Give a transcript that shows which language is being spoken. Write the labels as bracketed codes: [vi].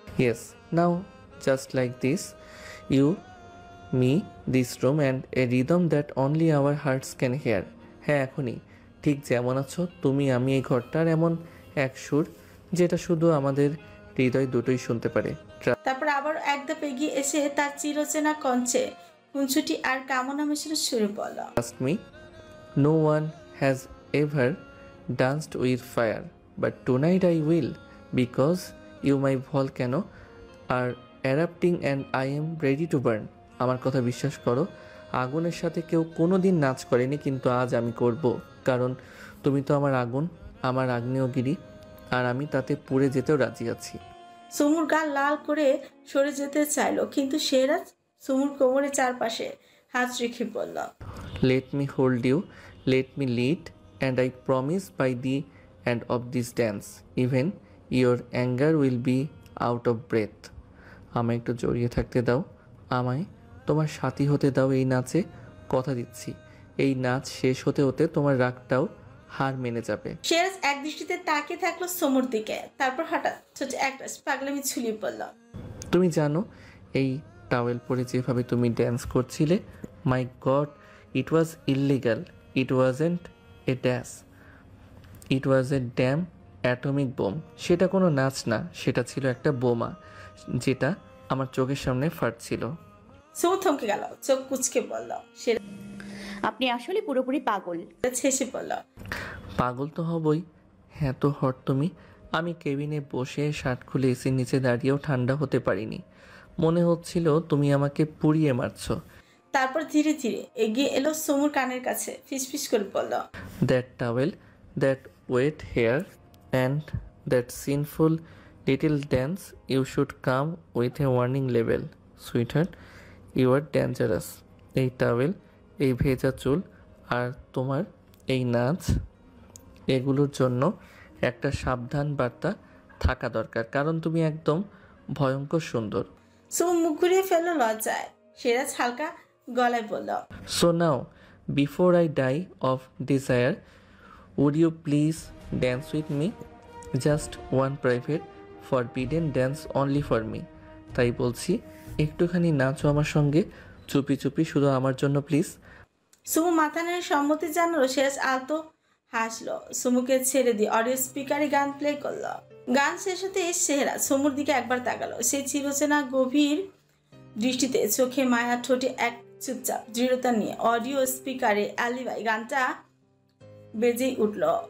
[en] Yes, now just like this, you, me, this room and a rhythm that only our hearts can hear. [bn] হ্যাঁ, এখনই ঠিক যেমন আছো তুমি, আমি, এই ঘরটার এমন এক সুর যেটা শুধু আমাদের হৃদয় দুটোই শুনতে পারে। তারপর আবার এক ধাপ এগিয়ে এসে তার চিরচেনা কঞ্চে কুঞ্চুটি আর কামনা মেশানো সুরে বলল, [en] Trust me, no one has ever danced with fire, but tonight I will, because you my volcano are erupting and I am ready to burn. [bn] আমার কথা বিশ্বাস করো, আগুনের সাথে কেউ কোনোদিন নাচ করেনি, কিন্তু আজ আমি করব, কারণ তুমি তো আমার আগুন, আমার আগ্নেয়গিরি, আর আমি তাতে পুড়ে যেতেও রাজি আছি। সুমুর গাল লাল করে সরে যেতে চাইলো, কিন্তু সেরাজ সুমুর কোমরের চারপাশে হাত রেখে বলল, [en] Let me hold you, let me lead, and I promise by the end of this dance, even your anger will be out of breath. [bn] আমায় একটু জড়িয়ে থাকতে দাও, আমায় তোমার সাথী হতে দাও এই নাচে, কথা দিচ্ছি এই নাচ শেষ হতে হতে তোমার রাগটাও হার মেনে যাবে। সেরাজ এক দৃষ্টিতে তাকিয়ে থাকলো সুমুর দিকে, তারপর হঠাৎ ছোট একটা পাগলামি ছুলিয়ে পড়ল, তুমি জানো এই টাওয়েল পরে যেভাবে তুমি ড্যান্স করছিলে, [en] My God, it was illegal, it wasn't a dance, it was a damn atomic bomb. [bn] সেটা কোনো নাচ না, সেটা ছিল একটা বোমা যেটা আমার চোখের সামনে ফাটছিল। সুমু থমকে গেল, চোখ কুচকে বলল, সেরাজ আপনি আসলে পুরোপুরি পাগল। হেসে বলল, পাগল তো হবই, হ্যাঁ তো হট তুমি। আমি কেবিনে বসে শার্ট খুলে এসির নিচে দাঁড়িয়েও ঠান্ডা হতে পারিনি, মনে হচ্ছিল তুমি আমাকে পুড়িয়ে মারছো। তারপর ধীরে ধীরে এগিয়ে এলো সুমুর কানের কাছে, ফিসফিস করে বলল, [en] That towel, that wet hair, and that sinful little dance, you should come with a warning label. Sweetheart, you are dangerous. [bn] এই টাওয়েল, এই ভেজা চুল আর তোমার এই নাচ, এগুলোর জন্য একটা সাবধান বার্তা থাকা দরকার, কারণ তুমি একদম ভয়ঙ্কর সুন্দর। সুমু মুখ ঘুরিয়ে ফেললো লজ্জায়। সেরাজ হালকা গলায় বলল, [en] So now, before I die of desire, would you please dance with me? Just one private, forbidden dance only for me. [bn] তাই বলছি, একটুখানি নাচো আমার সঙ্গে, চুপি চুপি, শুধু আমার জন্য প্লিজ। সুমু মাথা নেড়ে সম্মতি জানালো। সেরাজ আলতো হাসলো, সুমুকে ছেড়ে দিয়ে অডিও স্পিকারে গান প্লে করলো। গান শেষ হতে সেহরা সুমুর দিকে একবার তাকালো, সে চিরচেনা গভীর দৃষ্টিতে, চোখে মায়া, ঠোঁটে এক চুপচাপ দৃঢ়তা নিয়ে অডিও স্পিকারে আলিবাই গানটা বেজেই উঠল।